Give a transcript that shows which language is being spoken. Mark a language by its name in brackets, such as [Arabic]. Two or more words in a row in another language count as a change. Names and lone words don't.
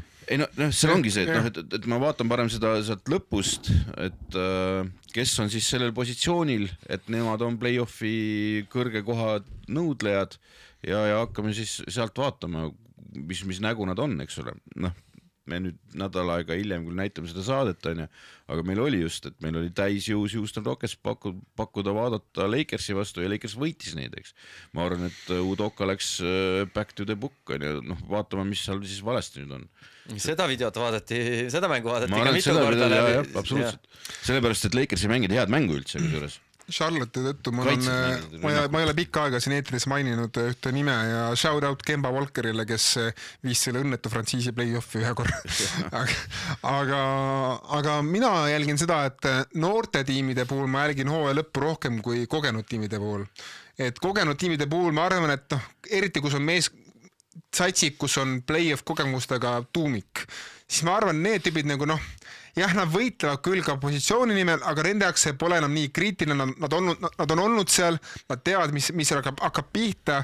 [Estonian] Ei see ongi see, et ma vaatan parem seda sealt lõpust, et kes on siis sellel positsioonil, et nemad on play-offi kõrge koha nõudlejad ja hakkame siis sealt vaatama, mis nägu nad on, eks ole. Me nüüd nädal aega hiljem küll näitame seda saadet, aga meil oli just, et meil oli täisjõus Houston Rockets pakkuda vaadata Lakersi vastu ja Lakers võitis neid, eks. Ma arvan, et Udoka läks [English] back to the book, [Estonian] vaatama, mis seal siis valesti nüüd on. Seda videot vaadati, seda mängu vaadati ka mitu korda läbi. Absoluutselt. Sellepärast, et Lakers ei mängid head mängu üldse kusjuures. Charlotte tõttu ma ei ole pikka aega siin eetris maininud ühte nime ja [English] shout out [Estonian] Kemba Walkerile, kes viis selle õnnetu frantsiisi play-offi ühe korra. aga mina jälgin seda, et noorte tiimide puhul ma jälgin hooaja lõppu rohkem kui kogenud tiimide puhul. Et kogenud tiimide puhul ma arvan, et eriti kus on satsik, kus on play-off kogemustega tuumik, siis ma arvan, need tüübid nagu jah, nad võitlevad küll ka positsiooni nimel, aga nende jaoks see pole enam nii kriitiline, nad on olnud seal, nad teavad, mis hakkab pihta.